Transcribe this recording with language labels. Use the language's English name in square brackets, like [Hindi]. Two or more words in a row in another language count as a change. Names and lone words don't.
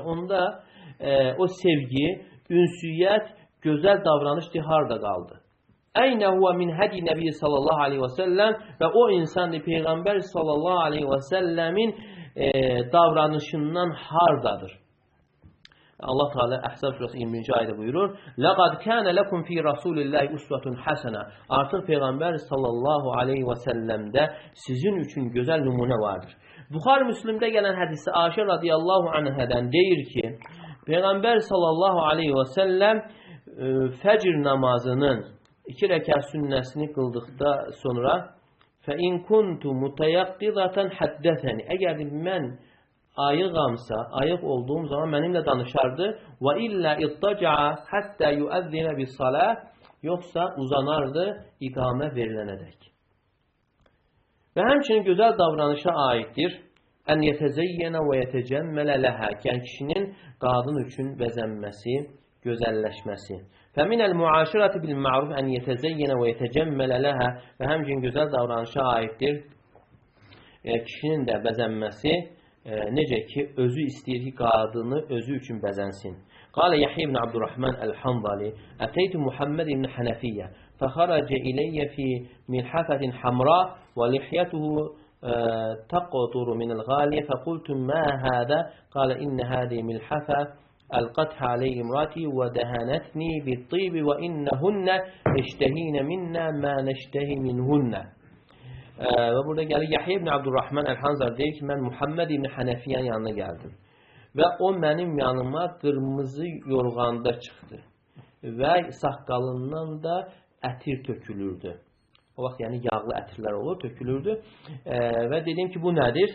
[Azerbaijani] Onda o sevgi, ünsiyyət, gözəl davranış harda qaldı? [Arabic] أين هو من هدي النبي صلى الله عليه وسلم [Azerbaijani] və o insandır Peyğəmbər [Arabic] صلى الله عليه وسلم [Azerbaijani] davranışından hardadır? Allah Teala Əhzab surəsi 20-ci ayədə buyurur: [Arabic] "لقد كان لكم في رسول الله أسوة حسنة." [Azerbaijani] Artıq Peyğəmbər [Arabic] صلى الله عليه وسلم [Azerbaijani] sizin üçün gözəl nümunə vardır. Buxari Müslimdə gələn hədisi Ayşə [Arabic] رضي الله عنها [Azerbaijani] deyir ki, Peyğəmbər [Arabic] صلى الله عليه وسلم [Azerbaijani] fəcr namazının 2 rəkat sünnəsini qıldıqda sonra [Arabic] فَاِنْ كُنْتُ مُتَيَقِّضَةً حَدَّثَنِ. [Azerbaijani] Əgər mən ayıqamsa, ayıq olduğum zaman mənimlə danışardı. [Arabic] وَاِلَّا اِطَّجَعَ حَتَّى يُؤَذِّنَ بِالصَّلَاةِ. [Azerbaijani] Yoxsa uzanardı iqamə verilənədək. Və həmçinin gözəl davranışa aiddir. [Arabic] أن يتزين ويتجمل له. [Azerbaijani] Yəni kişinin qadın üçün bəzənməsi, gözəlləşməsi. [Arabic] فمن المعاشرة بالمعروف أن يتزين ويتجمل له. [Azerbaijani] Və həmçinin gözəl davranışa aiddir. kişinin də bəzənməsi necə ki, özü istəyir ki, qadını özü üçün bəzənsin. [Arabic] قال يحيى بن عبد الرحمن الحنظلي أتيت محمد بن الحنفية فخرج إلي في ملحفة حمراء ولحيته تقطر من الغالية فقلت ما هذا قال إن هذه ملحفة ألقتها علي امرأتي ودهنتني بالطيب وإنهن اشتهين منا ما نشتهي منهن. [Azerbaijani] Və burada gəlir Yahya ibn Abdurrahman el-Hanzali deyir ki, mən Muhammed ibn Hənəfiyyənin yanına gəldim və o mənim yanıma qırmızı yorğanda çıxdı və saqqalından da ətir tökülürdü. O vaxt yəni yağlı ətirlər olur, tökülürdü və dedim ki, bu nədir?